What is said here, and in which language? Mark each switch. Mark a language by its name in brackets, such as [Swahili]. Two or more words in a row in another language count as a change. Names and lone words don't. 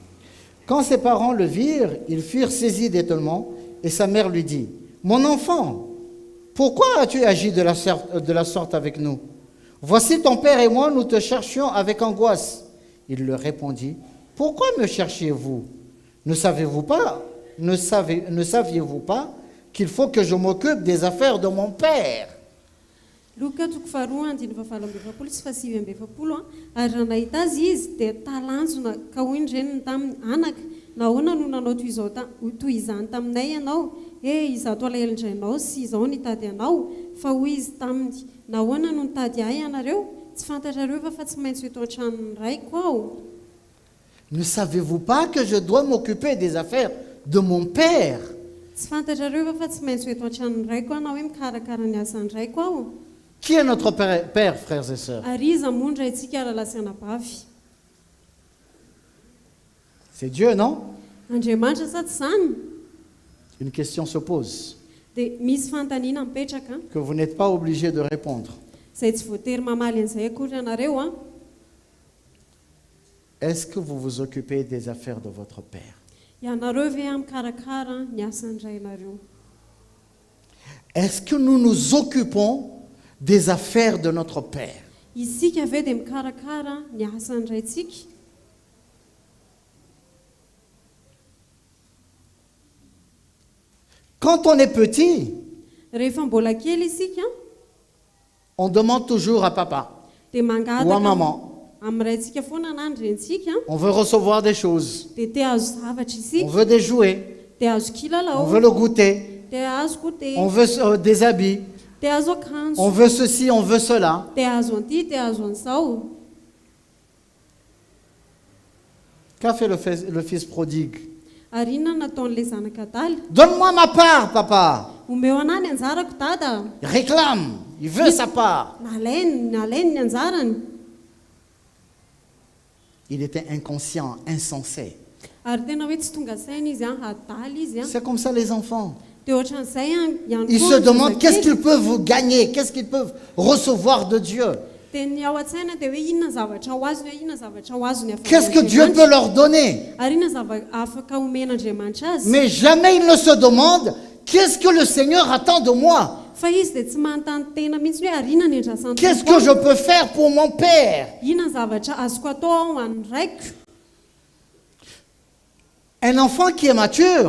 [French] Quand ses parents le virent, ils furent saisis d'étonnement, et sa mère lui dit, « Mon enfant, pourquoi as-tu agi de la sorte avec nous? Voici ton père et moi, nous te cherchions avec angoisse. Il leur répondit, « Pourquoi me cherchiez-vous? Ne saviez-vous pas qu'il faut que je m'occupe des affaires de mon père? » [Malagasy] Luka toko faharoa andiny fahavalo amby efapolo sy fahasivy amby efapolo ary raha nahita azy izy dia talanjona ka hoy ny reniny tamin'ny anaka nahoana no nanao toy izany taminay ianao izato alahelo indrainao sy izao nitady anao fa hoy izy taminy nahoana no nitady ahy ianareo tsy fantatrareo fa tsy maintsy eto an-tranony raiko aho. [French] Ne savez-vous pas que je dois m'occuper des affaires de mon père? [Malagasy] Tsy fantatrareo fa tsy maintsy eto an-tranony raiko aho na hoe mikarakara ny asany raiko aho. [French] Qui est notre père, frères et sœurs? [Malagasy] Ary iza moa ndray antsika aralasana bavy? [French] C'est Dieu, non? [Malagasy] Andriamanitra sa tsy zany? [French] Une question se pose, [Malagasy] Dia misy fantaniana mipetraka [French] que vous n'êtes pas obligé de répondre. [Malagasy] izay tsy voatery mamaly an'izay akory ianareo a. [French] Est-ce que vous vous occupez des affaires de votre père? [Malagasy] Ianareo ve mikarakara ny asan'ray ianareo? [French] Est-ce que nous nous occupons des affaires de notre père? [Malagasy] Isika ve dia mikarakara ny asan'ray tsika? [French] Quand on est petit, [Malagasy] Rehefa mbola kely isika [French] on demande toujours à papa [Malagasy] dia [French] ou à [Malagasy] mangataka [French] maman. [Malagasy] amin'irayntsika foana na ny rentsika [French] On veut recevoir des choses, [Malagasy] dia te azo zavatra [French] on [Malagasy] isika, [French] veut des jouets, [Malagasy] te azo [French] on [Malagasy] kilalao, [French] veut le goûter, [Malagasy] te azo goûter, [French] on veut des habits, [Malagasy] te azo [French] on [Malagasy] akanjo, [French] veut ceci, on veut cela. [Malagasy] te azo an'ity, te azo an'izao. [French] Qu'a fait le fils prodigue? [Malagasy] Ary inona nataon'ilay zanaka adaly? [French] Donne-moi ma part, papa. [Malagasy] Omeo anay ny anjarako dada. [French] Il réclame, il veut sa part. [Malagasy] Nalainy ny anjarany. [French] Il était inconscient, insensé. [Malagasy] Ary tena hoe tsy tonga saina izy adaly izy. [French] C'est comme ça les enfants. [Malagasy] Dia ohatran'izay ihany [French] Ils [Malagasy] koa [French] se [Malagasy] ny [French] demandent qu'est-ce [Malagasy] zazakely. [French] qu'ils peuvent gagner, qu'est-ce qu'ils peuvent recevoir de Dieu. [Malagasy] Dia ny ao an-tsaina dia hoe inona zavatra ho azony, inona zavatra ho azony avy [French] Qu'est-ce que Dieu peut leur donner? [Malagasy] ary inona afaka omen'Andriamanitra azy. [French] Mais jamais ils ne se demandent qu'est-ce que le Seigneur attend de moi. [Malagasy] Fa izy dia tsy manontany tena mihitsy hoe ary inona ny andrasan'ny [French] Qu'est-ce que je peux faire pour mon Père? [Malagasy] inona zavatra azoko atao ao an'ny raiko. [French] Un enfant qui est mature,